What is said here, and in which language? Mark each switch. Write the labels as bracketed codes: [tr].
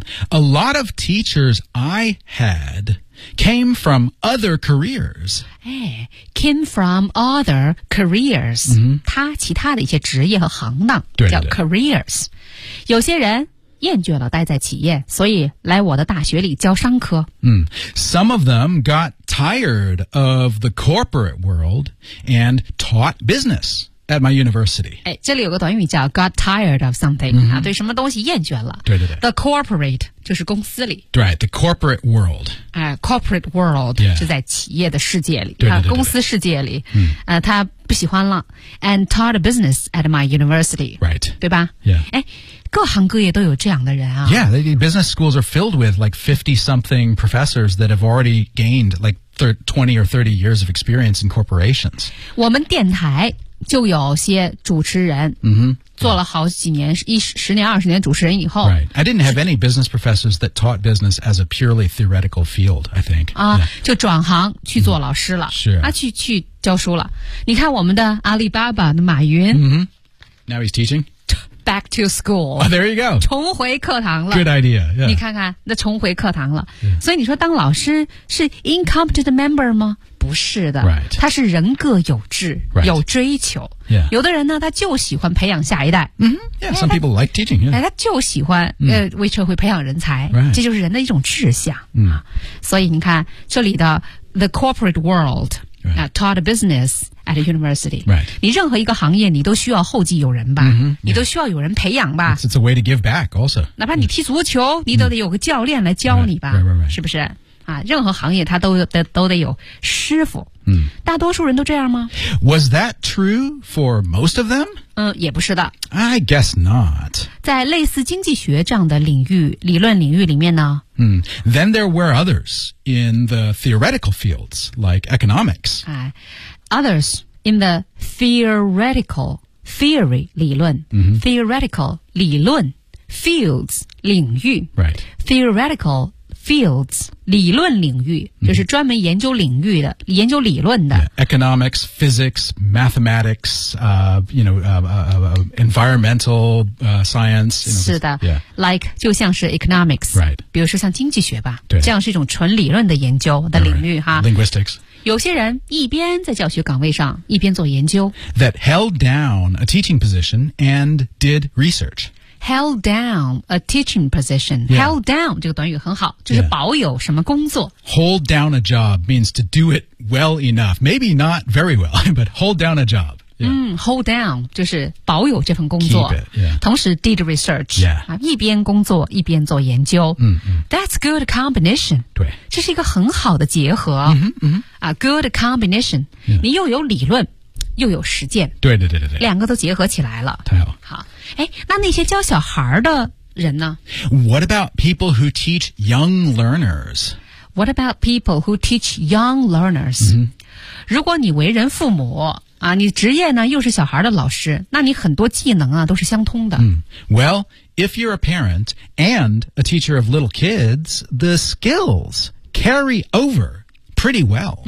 [en] A lot of teachers I had came from other careers、 Came from other careers、 [zh] 他其他的一些职业和行当叫 careers 对对对有些人厌倦了待在企业所以来我的大学里教商科、 [en] Some of them got tired of the corporate world and taught business at my university、 [zh] 这里有个短语叫 got tired of something、对什么东西厌倦了对对对 The corporate 就是公司里 [en] Right, the corporate world、 Corporate world、 yeah. [zh] 就在企业的世界里对对对对公司世界里、他不喜欢了 [en] And taught business at my university Right [zh] 对吧 [en] Yeah、 [zh] 各行各业都有这样的人啊 [en] Yeah, the business schools are filled with like 50-something professors that have already gained like 20 or 30 years of experience in corporations. [zh] 我们电台就有些主持人、 mm-hmm. 做了好几年、yeah. 10年、20年主持人以后、 [en] right. I didn't have any business professors that taught business as a purely theoretical field, I think、 [zh] yeah. 就转行去做老师了、 mm-hmm. 是啊，去教书了你看我们的阿里巴巴的马云、 [en] mm-hmm. Now he's teaching Back to school、 oh, There you go [zh] 重回课堂了 [en] Good idea、yeah. [zh] 你看看那重回课堂了、yeah. 所以你说当老师是 [en] incompetent member [zh] 吗不是的、 [en] right. [zh] 他是人各有志、 [en] right. [zh] 有追求、 [en] yeah. [zh] 有的人呢他就喜欢培养下一代、 [en] mm-hmm. yeah, some people like teaching、yeah. [zh] 他就喜欢、mm. 为社会培养人才、 [en] right. [zh] 这就是人的一种志向、 mm. 啊、所以你看这里的 the corporate world、 [en] right. taught business at a university、 right. [zh] 你任何一个行业你都需要后继有人吧、 [en] mm-hmm. yeah. [zh] 你都需要有人培养吧 [en] it's a way to give back also [zh] 哪怕你踢足球、mm. 你都得有个教练来教你吧、 [en] right. Right, right, right. [zh] 是不是啊、任何行业他都得有师傅、嗯、大多数人都这样吗 [en] Was that true for most of them?、 [zh] 也不是的 [en] I guess not [zh] 在类似经济学这样的领域理论领域里面呢、 [en] 嗯、Then there were others in the theoretical fields like economics、 Others in the theoretical theory 理论、 mm-hmm. theoretical 理论 fields 领域、 right. theoreticalfields, 理论领域、mm-hmm. [zh] 就是专门研究领域的研究理论的、 [en] yeah. economics, physics, mathematics, you know, environmental science you know, [zh] 是的、 [en] yeah. [zh] like 就像是 economics、 [en] right. [zh] 比如说像经济学吧对这样是一种纯理论的研究的领域、 [en] right. [zh] 哈 [en] linguistics [zh] 有些人一边在教学岗位上一边做研究 [en] that held down a teaching position and did research held down a teaching position、 yeah. [zh] held down 这个短语很好就是保有什么工作、 [en] yeah. hold down a job means to do it well enough maybe not very well but hold down a job、 [zh] yeah. 嗯 hold down 就是保有这份工作 [en] keep it、yeah. [zh] 同时 [en] did research、 yeah. [zh] 啊、一边工作一边做研究、 mm-hmm. [en] that's good combination [zh] 对这是一个很好的结合、 mm-hmm. Mm-hmm. [en] good combination、 yeah. [zh] 你又有理论又有实践对对对对对两个都结合起来了太好好哎那些教小孩的人呢 [en] What about people who teach young learners? What about people who teach young learners?、 Mm-hmm. [zh] 如果你为人父母啊你职业呢又是小孩的老师那你很多技能啊都是相通的、 mm. [en] Well, if you're a parent and a teacher of little kids, the skills carry overPretty well.、